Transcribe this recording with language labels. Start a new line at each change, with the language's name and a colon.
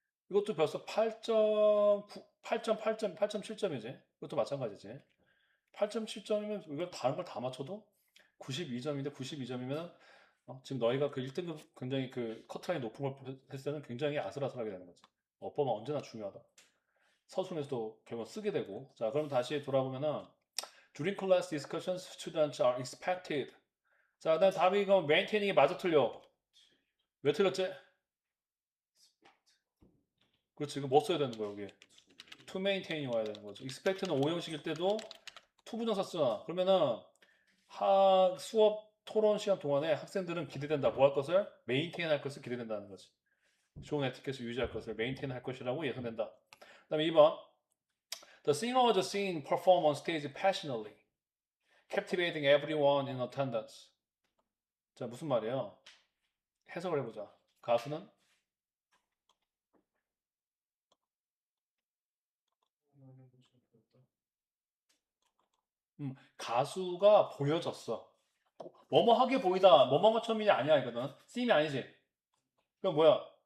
Korean: 이것도 벌써 8.9, 8.8점, 8.7점이지. 이것도 마찬가지지. 8.7점이면 이걸 다른 걸 다 맞춰도 92점인데 92점이면 지금 너희가 그 1등급 굉장히 그 커트라인 높은 걸 했을 때는 굉장히 아슬아슬하게 되는 거지. 어법은 언제나 중요하다. 서술에서도 결국 쓰게 되고. 자, 그럼 다시 돌아보면은
English: During class discussions, students are expected.
Korean: 자, 그다음 답이 이거 maintaining 이 맞아 틀려. 왜 틀렸지? 그렇지. 이거 뭐 써야 되는 거야, 여기?
English: To maintain
Korean: 이 와야 되는 거죠. expect는 오형식일 때도 to 부정사 쓰잖아. 그러면은 수업 토론 시간 동안에 학생들은 기대된다. 뭐 할 것을? maintain 할 것을 기대된다는 거지. 좋은 에티켓을 유지할 것을 maintain 할 것이라고 예상된다. 그다음에 2번.
English: The singer was seen perform on stage passionately, captivating everyone in attendance.
Korean: 자, 무슨 말이에요? 해석을 해보자. 가수는 가수가 보여졌어. 뭐뭐하게 보이다. 뭐뭐처럼이 아니야 이거는. 쓰임이 아니지. 그럼 뭐야?